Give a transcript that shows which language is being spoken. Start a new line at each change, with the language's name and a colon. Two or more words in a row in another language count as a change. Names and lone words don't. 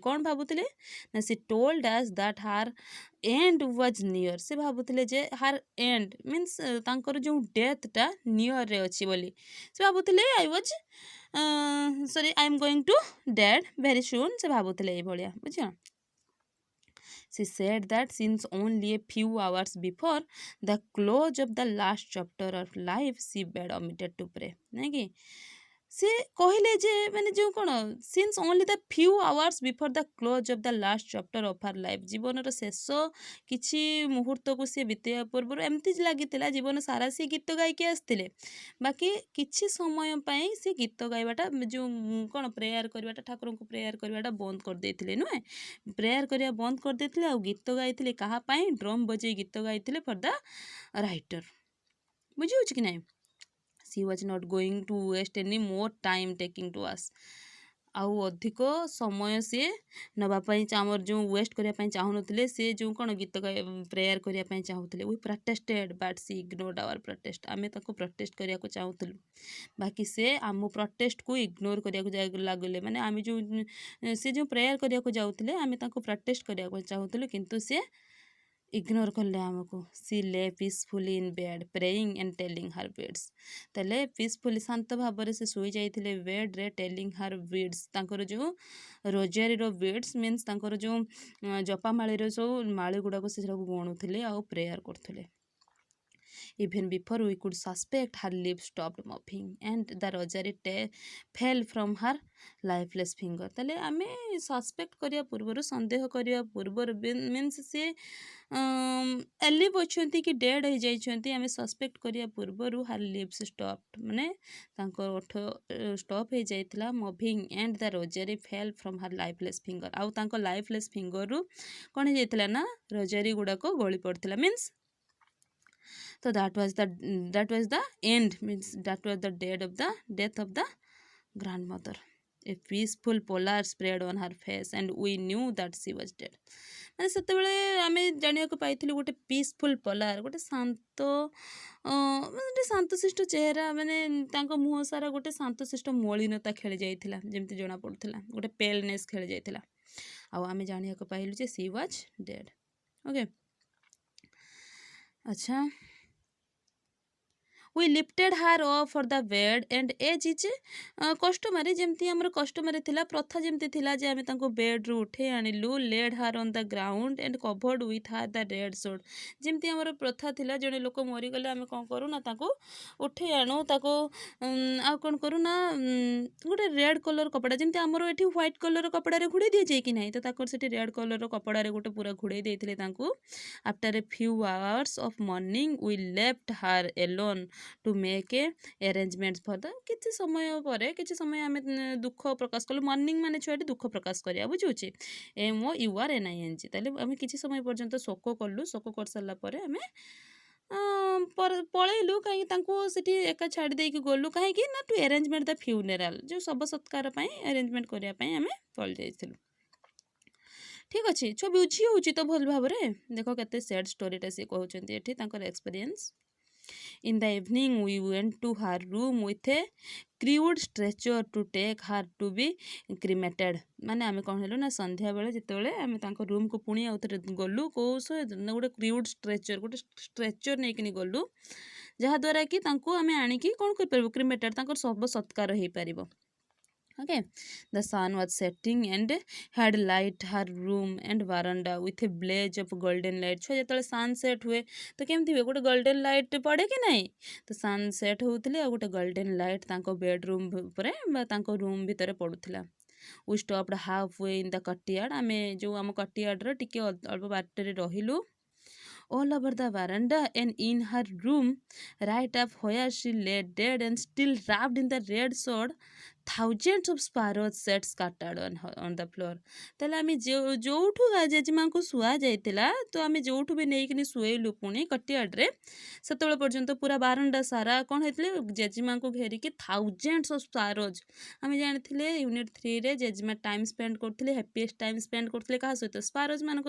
Odia: କ'ଣ ଭାବୁଥିଲେ ନା ସେ
English: told us that her end was near,
Odia: ସେ ଭାବୁଥିଲେ ଯେ
English: her end means
Odia: ତାଙ୍କର ଯେଉଁ ଡେଥଟା ନିୟରରେ ଅଛି ବୋଲି। ସେ ଭାବୁଥିଲେ
English: I am going to dead very soon,
Odia: ସେ ଭାବୁଥିଲେ ଏଇଭଳିଆ, ବୁଝିଲ।
English: She said that since only a few hours before the close of the last chapter of life she had omitted to pray.
Odia: ନାଇଁ କି ସେ କହିଲେ ଯେ ମାନେ ଯେଉଁ କ'ଣ
English: since only the few hours before the close of the last chapter of our life
Odia: ଜୀବନର ଶେଷ କିଛି ମୁହୂର୍ତ୍ତକୁ ସିଏ ବିତେଇବା ପୂର୍ବରୁ ଏମିତି ଲାଗିଥିଲା ଜୀବନ ସାରା ସିଏ ଗୀତ ଗାଇକି ଆସିଥିଲେ ବାକି କିଛି ସମୟ ପାଇଁ ସେ ଗୀତ ଗାଇବାଟା ଯେଉଁ କ'ଣ ପ୍ରେୟାର କରିବାଟା ଠାକୁରଙ୍କୁ ପ୍ରେୟାର କରିବାଟା ବନ୍ଦ କରିଦେଇଥିଲେ ନୁହେଁ ପ୍ରେୟାର କରିବା ବନ୍ଦ କରିଦେଇଥିଲେ ଆଉ ଗୀତ ଗାଇଥିଲେ କାହା ପାଇଁ ଡ୍ରମ୍ ବଜେଇ ଗୀତ ଗାଇଥିଲେ
English: for the writer
Odia: ବୁଝିହେଉଛି କି ନାହିଁ
English: she was not going to waste any more time taking to us
Odia: ଆଉ ଅଧିକ ସମୟ ସିଏ ନେବା ପାଇଁ ଆମର ଯେଉଁ ୱେଷ୍ଟ କରିବା ପାଇଁ ଚାହୁଁନଥିଲେ ସେ ଯେଉଁ କ'ଣ ଗୀତ ପ୍ରେୟାର କରିବା ପାଇଁ ଚାହୁଁଥିଲେ
English: we protested but she ignored our protest
Odia: ଆମେ ତାକୁ ପ୍ରୋଟେଷ୍ଟ କରିବାକୁ ଚାହୁଁଥିଲୁ ବାକି ସେ ଆମ ପ୍ରୋଟେଷ୍ଟକୁ ଇଗ୍ନୋର କରିବାକୁ ଲାଗିଲେ ମାନେ ଆମେ ଯେଉଁ ସେ ଯେଉଁ ପ୍ରେୟାର କରିବାକୁ ଯାଉଥିଲେ ଆମେ ତାଙ୍କୁ ପ୍ରୋଟେଷ୍ଟ କରିବାକୁ ଚାହୁଁଥିଲୁ କିନ୍ତୁ ସେ ଇଗ୍ନୋର କଲେ ଆମକୁ
English: she lay peacefully in bed praying and telling her beads
Odia: ତାହେଲେ ପିସଫୁଲି ଶାନ୍ତ ଭାବରେ ସେ ଶୋଇଯାଇଥିଲେ ବେଡ଼୍ରେ
English: telling her beads
Odia: ତାଙ୍କର ଯେଉଁ ରୋଜାରୀର ବିଡ୍ସ ମିନ୍ସ ତାଙ୍କର ଯେଉଁ ଜପାମାଳିର ସବୁ ମାଳି ଗୁଡ଼ାକ ସେ ସବୁ ଗଣୁଥିଲେ ଆଉ ପ୍ରେୟାର କରୁଥିଲେ
English: even before we could suspect her lips stopped moving and the rosary fell from her lifeless finger
Odia: ତାହେଲେ ଆମେ ସସ୍ପେକ୍ଟ କରିବା ପୂର୍ବରୁ ସନ୍ଦେହ କରିବା ପୂର୍ବରୁ ମିନ୍ସ ସେ ଏଲିଭ୍ ଅଛନ୍ତି କି ଡେଡ୍ ହେଇଯାଇଛନ୍ତି ଆମେ ସସ୍ପେକ୍ଟ କରିବା ପୂର୍ବରୁ
English: her lips stop
Odia: ମାନେ ତାଙ୍କ ଓଠ ଷ୍ଟପ୍ ହେଇଯାଇଥିଲା
English: moving and the rosary fell from her lifeless finger
Odia: ଆଉ ତାଙ୍କ ଲାଇଫଲେସ୍ ଫିଙ୍ଗରରୁ କ'ଣ ହେଇଯାଇଥିଲା ନା ରୋଜାରୀ ଗୁଡ଼ାକ ଗଳି ପଡ଼ିଥିଲା ମିନ୍ସ
English: so that was the end means that was the death of the grandmother a peaceful pallor spread on her face and we knew that she was dead
Odia: ମାନେ ସେତେବେଳେ ଆମେ ଜାଣିବାକୁ ପାଇଥିଲୁ ଗୋଟେ
English: peaceful pallor
Odia: ଗୋଟେ ଶାନ୍ତ ଗୋଟେ ଶାନ୍ତଶିଷ୍ଟ ଚେହେରା ମାନେ ତାଙ୍କ ମୁହଁ ସାରା ଗୋଟେ ଶାନ୍ତଶିଷ୍ଟ ମଳିନତା ଖେଳି ଯାଇଥିଲା ଯେମିତି ଜଣାପଡ଼ୁଥିଲା ଗୋଟେ ପେଲନେସ୍ ଖେଳି ଯାଇଥିଲା ଆଉ ଆମେ ଜାଣିବାକୁ ପାଇଲୁ ଯେ
English: she was dead okay
Odia: ଆଚ୍ଛା
English: we lifted her off for the bed and as is customary
Odia: ଯେମିତି ଆମର କଷ୍ଟମାରୀ ଥିଲା ପ୍ରଥା ଯେମିତି ଥିଲା ଯେ ଆମେ ତାଙ୍କୁ ବେଡ଼ରୁ ଉଠେଇ ଆଣିଲୁ
English: laid her on the ground and covered with her the red sword
Odia: ଯେମିତି ଆମର ପ୍ରଥା ଥିଲା ଜଣେ ଲୋକ ମରିଗଲେ ଆମେ କ'ଣ କରୁ ନା ତାକୁ ଉଠେଇ ଆଣୁ ତାକୁ ଆଉ କ'ଣ କରୁ ନା ଗୋଟେ
English: red colour
Odia: କପଡ଼ା ଯେମିତି ଆମର ଏଠି
English: white colour
Odia: କପଡ଼ାରେ ଘୋଡ଼େଇ ଦିଆଯାଏ କି ନାହିଁ ତ ତାଙ୍କର ସେଠି
English: red colour
Odia: କପଡ଼ାରେ ଗୋଟେ ପୁରା ଘୋଡ଼େଇ ଦେଇଥିଲେ ତାଙ୍କୁ
English: after a few hours of mourning we left her alone to make a arrangements for the
Odia: କିଛି ସମୟ ପରେ କିଛି ସମୟ ଆମେ ଦୁଃଖ ପ୍ରକାଶ କଲୁ ମର୍ଣ୍ଣିଂ ମାନେ ଛୁଆଟି ଦୁଃଖ ପ୍ରକାଶ କରିବା ବୁଝୁଛି MOURNING ତାହେଲେ ଆମେ କିଛି ସମୟ ପର୍ଯ୍ୟନ୍ତ ଶୋକ କଲୁ ଶୋକ କରିସାରିଲା ପରେ ଆମେ ପଳେଇଲୁ କାହିଁକି ତାଙ୍କୁ ସେଠି ଏକା ଛାଡ଼ି ଦେଇକି ଗଲୁ କାହିଁକି ନା
English: to arrangement the funeral
Odia: ଯେଉଁ ଶବ ସତ୍କାର ପାଇଁ ଆରେଞ୍ଜମେଣ୍ଟ କରିବା ପାଇଁ ଆମେ ପଳେଇ ଯାଇଥିଲୁ ଠିକ୍ ଅଛି ଛୁଆ ବୁଝି ହେଉଛି ତ ଭଲ ଭାବରେ ଦେଖ କେତେ ସ୍ୟାଡ୍ ଷ୍ଟୋରିଟା ସିଏ କହୁଛନ୍ତି ଏଠି ତାଙ୍କର ଏକ୍ସପିରିଏନ୍ସ
English: In the evening we went to her room with a crude stretcher to take her to be cremated
Odia: ମାନେ ଆମେ କ'ଣ ହେଲୁ ନା ସନ୍ଧ୍ୟାବେଳେ ଯେତେବେଳେ ଆମେ ତାଙ୍କ ରୁମ୍କୁ ପୁଣି ଆଉ ଥରେ ଗଲୁ କେଉଁ ଗୋଟେ
English: crude stretcher
Odia: ଗୋଟେ ଷ୍ଟ୍ରେଚର୍ ନେଇକିନି ଗଲୁ ଯାହାଦ୍ୱାରା କି ତାଙ୍କୁ ଆମେ ଆଣିକି କ'ଣ କରିପାରିବୁ କ୍ରିମେଟେଡ଼ ତାଙ୍କର ଶବ ସତ୍କାର ହେଇପାରିବ
English: okay the sun was setting and had light her room and veranda with a blaze of golden light
Odia: ଛୁଆ ଯେତେବେଳେ sunset ହୁଏ ତ କେମିତି ହୁଏ ଗୋଟେ
English: golden light
Odia: ପଡ଼େ କି ନାହିଁ ତ sunset ହଉଥିଲେ ଆଉ ଗୋଟେ
English: golden light
Odia: ତାଙ୍କ ବେଡ଼ରୁମ୍ ଉପରେ ବା ତାଙ୍କ ରୁମ୍ ଭିତରେ ପଡ଼ୁଥିଲା
English: we stopped halfway in the courtyard
Odia: ଆମେ ଯେଉଁ ଆମ courtyardର ଟିକେ ଅଳ୍ପ ବାଟରେ ରହିଲୁ
English: all over the veranda and in her room right up where she lay dead and still wrapped in the red sword thousands of sparrows sat scattered on the floor
Odia: ତାହେଲେ ଆମେ ଯେଉଁଠୁ ଜେଜେମାଙ୍କୁ ଶୁଆଯାଇଥିଲା ତ ଆମେ ଯେଉଁଠୁ ବି ନେଇକିନି ଶୁଏଇଲୁ ପୁଣି କଟିଆଡ଼ରେ ସେତେବେଳେ ପର୍ଯ୍ୟନ୍ତ ପୁରା ବାରଣ୍ଡା ସାରା କ'ଣ ହେଇଥିଲେ ଜେଜେମାଙ୍କୁ ଘେରିକି
English: thousands of sparrows
Odia: ଆମେ ଜାଣିଥିଲେ ୟୁନିଟ୍ 3ରେ ଜେଜେମା
English: time spend
Odia: କରୁଥିଲେ
English: happiest time spend
Odia: କରୁଥିଲେ କାହା ସହିତ ସ୍ପାରୋଜ୍ମାନଙ୍କ